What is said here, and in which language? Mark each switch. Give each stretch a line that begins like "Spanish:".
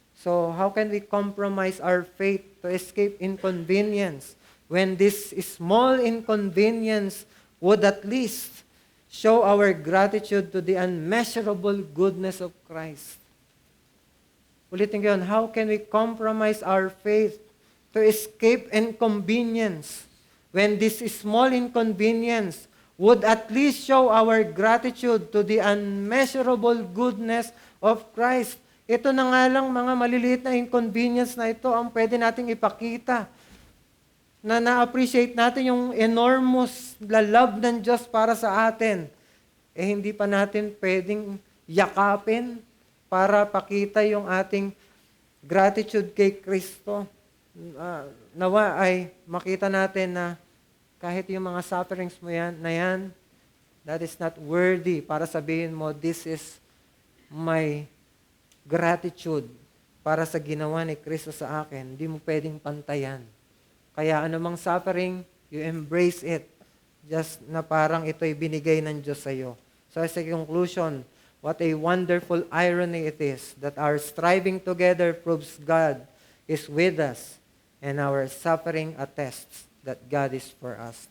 English: So, how can we compromise our faith to escape inconvenience when this small inconvenience would at least show our gratitude to the unmeasurable goodness of Christ?
Filipino: Ulitin ko yun,
English: how can we compromise our faith to escape inconvenience, when this small inconvenience would at least show our gratitude to the unmeasurable goodness of Christ.
Filipino: Ito na nga lang mga maliliit na inconvenience na ito ang pwede nating ipakita na na-appreciate natin yung enormous love ng Diyos para sa atin. Hindi pa natin pwedeng yakapin para pakita yung ating gratitude kay Kristo. Nawa ay makita natin na kahit yung mga sufferings mo yan,
English: that is not worthy
Filipino: para sabihin mo,
English: this is my gratitude
Filipino: para sa ginawa ni Kristo sa akin. Hindi mo pwedeng pantayan. Kaya anumang suffering,
English: you embrace it.
Filipino: Just na parang ito'y binigay ng Diyos sa iyo.
English: So as a conclusion, what a wonderful irony it is that our striving together proves God is with us and our suffering attests that God is for us.